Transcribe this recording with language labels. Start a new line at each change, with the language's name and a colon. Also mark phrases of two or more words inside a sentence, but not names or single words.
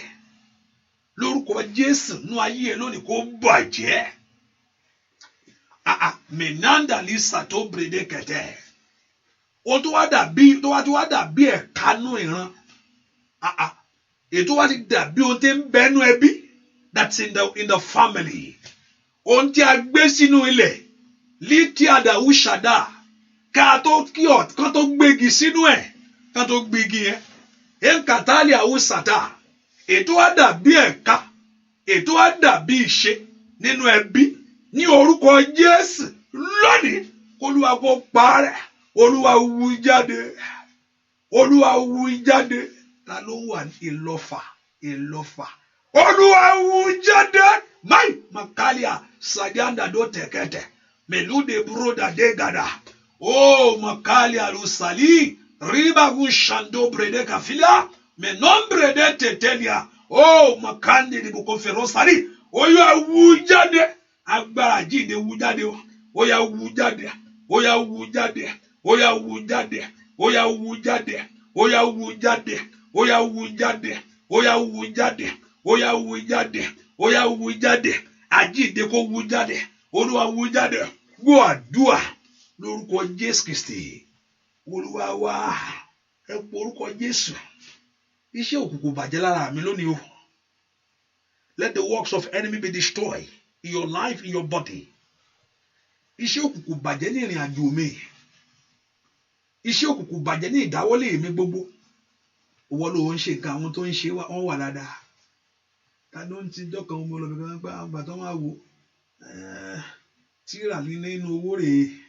Yoruba: Lórúkọ Jésù nú ayé ẹ lónìí kó bàjẹ́. Menanda lisa tó brede kẹtẹ. Ohun tó wá dàbí ẹ̀kanú ìran. Ètò wá ti dàbí ohun tí ń bẹnu ẹbí.
English: That's in the family.
Yoruba: Ohun tí a gbé sínú ilẹ̀. Lítí àdàwù ṣàdá. Kán tó gbégi sínú ẹ̀. Kán tó gbégi yẹn. Enkatali àwùsàtà. Ètò wá dàbí ẹ̀ka. Ètò wá dàbí ìṣe nínú ẹbí. Ní orúkọ Jésù lónìí. Olúwa kó parẹ́. Olúwa wú jáde. Olúwa wú jáde. Ta ló wà ní ìlọ́fà. Olúwa wú jáde. Mai makalia sadianda do tekete. Melude broda degada. Oh makalia lusali. Riba shando brede kafila. Menombre de tetelia. Oh makandi di bukoferosari. Olúwa wú jáde. Agbára jíǹde wú jáde. Ó yá wú jáde. Ó yá wú jáde. Ó yá wú jáde. Ó yá wú jáde. Ó yá wú jáde. Ó yá wú jáde. Ó yá wú jáde. Ó yá wú jáde. Ó yá wú jáde. Àjíǹde kó wú jáde. Olúwa wú jáde. Gbọ́ àdúà lórúkọ Jésù Kristi. Olúwa wa ẹ pọ̀ orúkọ Jésù. Iṣẹ́ òkùnkùn bàjẹ́ lára mi lónìí o.
English: Let the works of enemy be destroyed in your life, in your body.
Yoruba: Iṣẹ́ òkùnkùn bàjẹ́ ní ìrìn àjò mi. Iṣẹ́ òkùnkùn bàjẹ́ ní ìdáwọ́lé mi gbogbo. Owó ló ń ṣe nǹkan àwọn tó ń ṣe wọ́n wà dáadáa. Ta ló ń ti dọ́kan ọmọ ọlọ́bì kan pé àwọn bàtọ́ máa wò tíra nínú owó rèé.